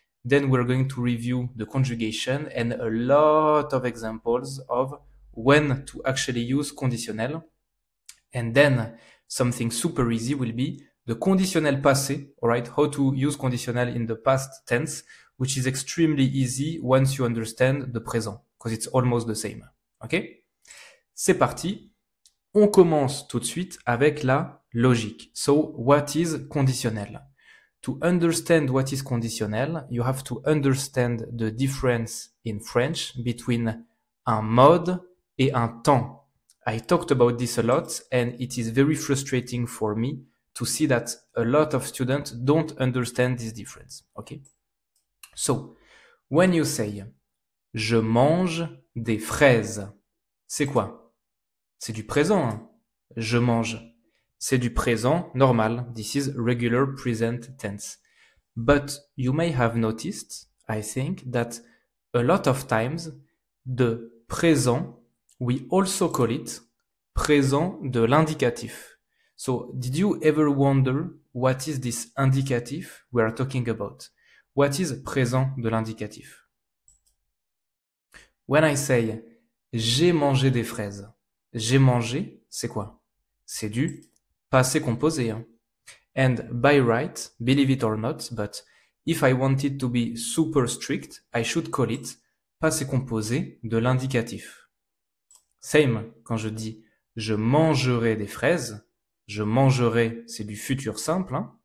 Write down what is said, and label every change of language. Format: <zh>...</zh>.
<en>Then we're going to review the conjugation and a lot of examples of when to actually use conditionnel. And then something super easy will be the conditionnel passé, all right, how to use conditionnel in the past tense, which is extremely easy once you understand the présent, because it's almost the same.</en> <fr>Okay? C'est parti. On commence tout de suite avec la logique.</fr> <en>So, what is conditionnel? To understand what is conditionnel, you have to understand the difference in French between</en> <fr>un mode et un temps.</fr> <en>I talked about this a lot, and it is very frustrating for me to see that a lot of students don't understand this difference. Okay? So, when you say</en> <fr>je mange des fraises, c'est quoi? C'est du présent, hein? Je mange. C'est du présent normal.</fr> <en>This is regular present tense. But you may have noticed, I think, that a lot of times, the présent, we also call it présent de l'indicatif. So, did you ever wonder what is this indicatif we are talking about? What is présent de l'indicatif? When I say</en> <fr>j'ai mangé des fraises, j'ai mangé, c'est quoi? C'est du passé composé. Hein?</fr> <en>And by right, believe it or not, but if I wanted to be super strict, I should call it passé composé de l'indicatif.</en> <fr>Same, quand je dis je mangerai des fraises, je mangerai, c'est du futur simple, hein?</fr>